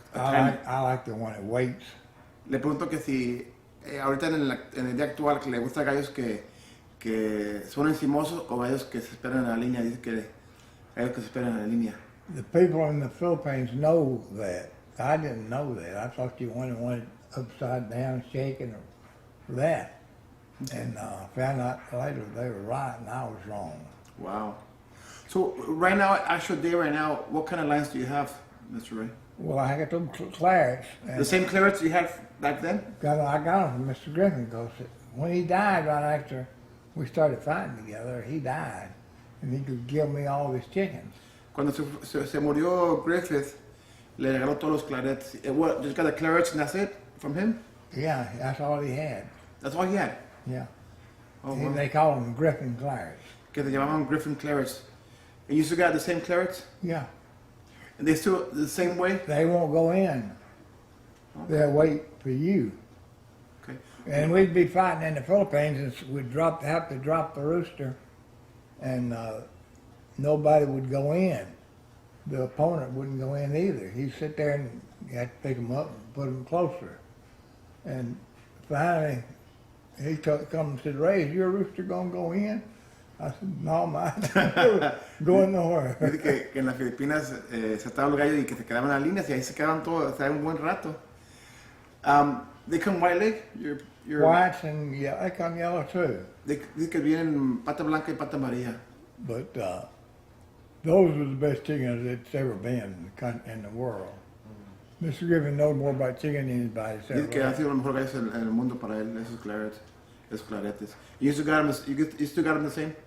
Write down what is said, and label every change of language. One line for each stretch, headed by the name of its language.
English: I like the one that waits.
Spanish: Le pregunto que si ahorita en el día actual que le gusta gallos que son encimosos o gallos que se esperan en la línea. Dice que gallos que se esperan en la línea.
English: The people in the Philippines know that. I didn't know that. I thought you wanted upside down shaking or that. And found out later they were right and I was wrong. Wow. So right now, actual day right now, what kind of lines do you have, Mr. Ray? Well, I got them Clarets. The same Clarets you had back then? I got them from Mr. Griffin because when he died right after we started fighting together, he died. And he could give me all his chickens.
Spanish: Cuando se murió Griffith, le regaló todos los Clarets.
English: What, just got the Clarets and that's it from him? Yeah, that's all he had. That's all he had? Yeah. Oh, wow. They call them Griffin Clarets.
Spanish: Que se llamaban Griffin Clarets.
English: And you still got the same Clarets? Yeah. And they still the same way? They won't go in. Okay. They'll wait for you. Okay. And we'd be fighting in the Philippines and we'd have to drop the rooster and nobody would go in. The opponent wouldn't go in either. He'd sit there and you had to pick him up and put him closer. And finally, he come and said, Ray, is your rooster going to go in? I said, no, mine. Going nowhere.
Spanish: Dice que en las Filipinas se estaban los gallos y que se quedaban en las líneas y ahí se quedaban todos, hasta un buen rato.
English: They come white leg? Your Whites and yeah, they come yellow too.
Spanish: Dice que vienen pata blanca y pata amarilla.
English: But those are the best chickens that's ever been in the world. Mr. Griffin knows more about chicken than anybody. Is that
Spanish: Dice que han
English: right?
Spanish: sido los mejores gallos en el mundo para él, esos claretes.
English: You still got them, you still got them the same?